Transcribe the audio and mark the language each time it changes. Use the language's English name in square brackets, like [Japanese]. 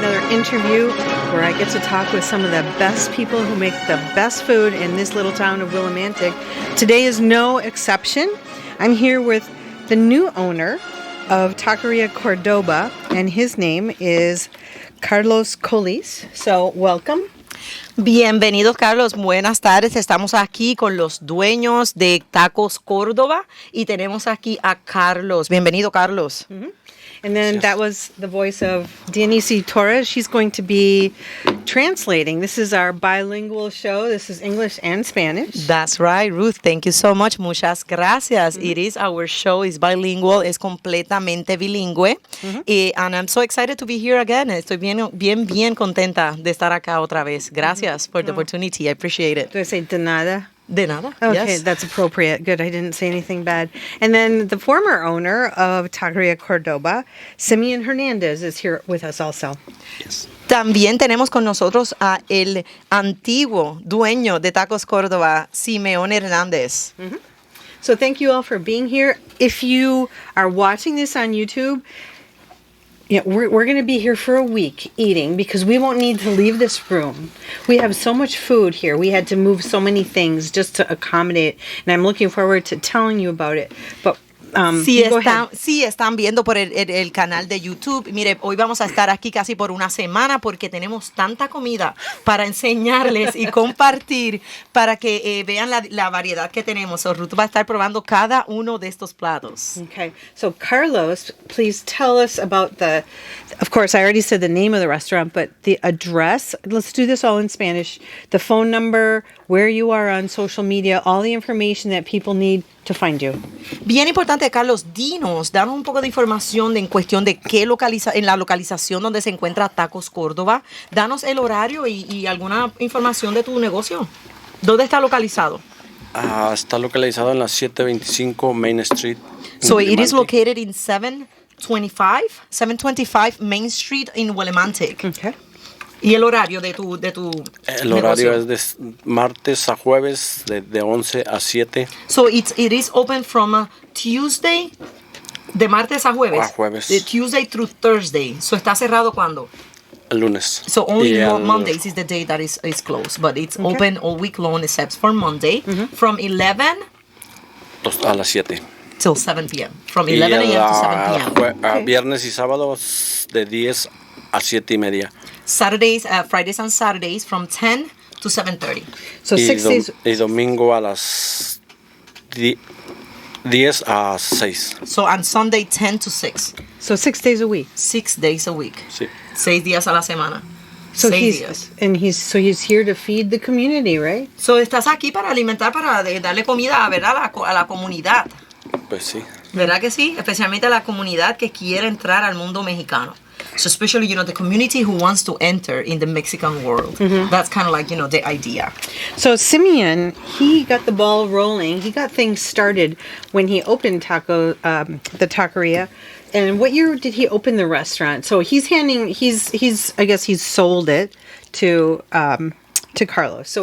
[English] interview where I get to talk with some of the best people who make the best food in this little town of Willimantic. Today is no exception. I'm here with the new owner of Taqueria Cordoba, and his name is Carlos Colis. So, welcome. [Spanish] Bienvenidos, Carlos. Buenas tardes. Estamos aquí con los dueños de Tacos Córdoba y tenemos aquí a Carlos. Bienvenido, Carlos. Mm-hmm. [English] And then that was the voice of Dianisi Torres. She's going to be translating. This is our bilingual show. This is English and Spanish. That's right, Ruth. Thank you so much. [Spanish] Muchas gracias. [English] Mm-hmm. It is our show. It's bilingual. [Spanish] Es completamente bilingüe. Mm-hmm. [English] And I'm so excited to be here again. [Spanish] Estoy bien contenta de estar acá otra vez. Gracias [English] for the opportunity. I appreciate it. Do I say [Spanish] de nada? De nada. [English] Okay, yes. That's appropriate. Good. I didn't say anything bad. And then the former owner of Taqueria Cordoba, Simeon Hernandez, is here with us also. Yes. [Spanish] También tenemos con nosotros a el antiguo dueño de Tacos Córdoba, Simeón Hernández. Mm-hmm. [English] So thank you all for being here. If you are watching this on YouTube, we're going to be here for a week eating because we won't need to leave this room. We have so much food here. We had to move so many things just to accommodate, and I'm looking forward to telling you about it. But [Spanish] si están viendo por el canal de YouTube, mire, hoy vamos a estar aquí casi por una semana porque tenemos tanta comida para enseñarles y compartir para que vean la variedad que tenemos. So, Ruth va a estar probando cada uno de estos platos. [English] Okay, so Carlos, please tell us about of course, I already said the name of the restaurant, but the address. Let's do this all in Spanish. The phone number, where you are on social media, all the information that people need to find you. [Spanish] Bien importante, Carlos, danos un poco de información en cuestión de en la localización donde se encuentra Tacos Córdoba. Danos el horario y alguna información de tu negocio. ¿Dónde está localizado? Está localizado en la 725 Main Street. [English] So it is located in 725 Main Street in Willimantic. Okay. [Spanish] ¿Y el horario de tu El horario es de martes a jueves, de 11 a 7. [English] So it is open from Tuesday, [Spanish] de martes a jueves. A jueves. [English] De Tuesday through Thursday. [Spanish] So está cerrado ¿cuándo? El lunes. [English] So only Mondays is the day that is closed, but it's open all week long except for Monday, from 11 [Spanish] a las 7. [English] Till 7 p.m. From 11 a.m. to 7 p.m. [Spanish] Viernes y sábados de 10 a 7:30. [English] Fridays and Saturdays from 10 to 7:30. So 6 days. [Spanish] Y domingo a las 10 a 6. [English] So on Sunday 10 to 6. So 6 days a week. 6 days a week. [Spanish] Sí. 6 días a la semana. [English] So [Spanish] 6 días. [English] He's here to feed the community, right? [Spanish] So estás aquí para alimentar, para darle comida, ¿verdad? A la comunidad. Pues sí. ¿Verdad que sí? Especialmente a la comunidad que quiere entrar al mundo mexicano. [English] So especially, the community who wants to enter in the Mexican world. Mm-hmm. That's kind of like, the idea. So Simeon, he got the ball rolling. He got things started when he opened the Taqueria. And what year did he open the restaurant? So he's I guess he's sold it to Carlos.